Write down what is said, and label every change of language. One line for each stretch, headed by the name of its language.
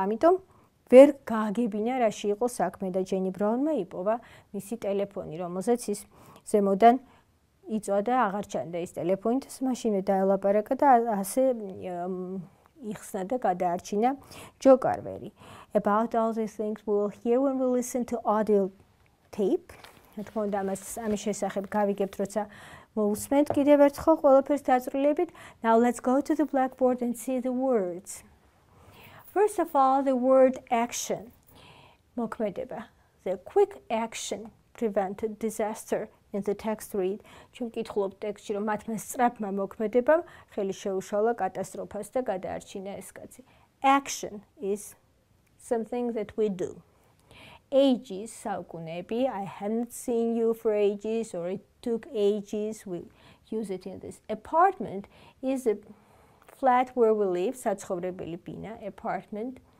Georgian: ამიტომ ვერ გააგებინა რაში იყო საქმე და ჯენი ბრაუნმა იპოვა მისი ტელეფონი, რომელზეც ის ზემოდან იწვა და აღარ ჩანდა ის ტელეფონი, მაშინვე დაელაპარაკა და ასე იხსნა და გადაარჩინა ჯო კარვერი.
English: About all these things we will hear when we listen to audio tape.
Georgian: რა თქმა უნდა ამის შესახებ გავიგებთ, როცა მოусმენთ კიდევ ერთხელ ყველაფერს დაწვრილებით.
English: Now let's go to the blackboard and see the words. First of all, the word action. მოქმედება. The quick action prevented disaster. In the text read,
Georgian: ჩვენ ვკითხულობთ ტექსტში, რომ მათმა სწრაფმა მოქმედებამ ხელი შეუშალა კატასტროფას და გადაარჩინა ეს კაცი.
English: Action is something that we do. Ages, საუკუნეები, I haven't seen you for ages, or it took ages, we use it in this. Apartment is a flat where we live, საცხოვრებელი ბინა, apartment.